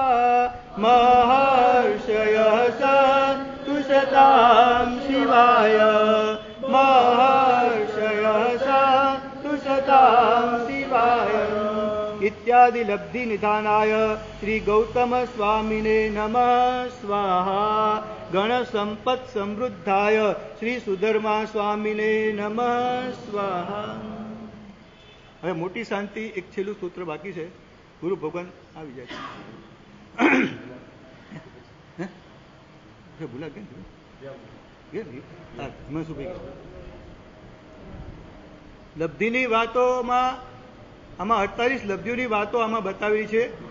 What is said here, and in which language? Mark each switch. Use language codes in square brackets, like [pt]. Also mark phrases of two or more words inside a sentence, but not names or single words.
[sa] महर्षयः तुषतां शिवाय महर्षयः तुषतां शिवाय इत्यादि लब्धि निधानाय श्री गौतम स्वामिने नमः स्वाहा गण संपत् समृद्धाय श्री सुधर्मा स्वामिने नमः स्वाहा। [gu] હવે મોટી શાંતિ એક છેલ્લું સૂત્ર બાકી છે. ગુરુ ભગવાન આવી જાય છે. ભૂલા કેમ લબ્ધિની વાતોમાં આમાં 48 લબ્ધિઓની વાતો આમાં બતાવી છે.